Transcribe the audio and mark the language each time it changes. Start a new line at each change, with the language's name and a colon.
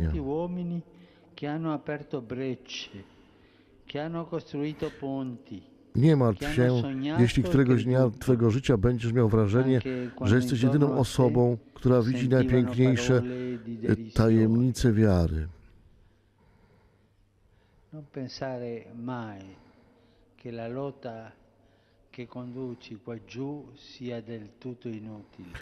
Italian: tanti uomini che hanno aperto brecce, che hanno costruito ponti.
Polish: Nie martw się, jeśli któregoś dnia Twego życia będziesz miał wrażenie, że jesteś jedyną osobą, która widzi najpiękniejsze tajemnice wiary.
Italian: Non pensare mai che la lotta che conduci qua giù sia del tutto inutile.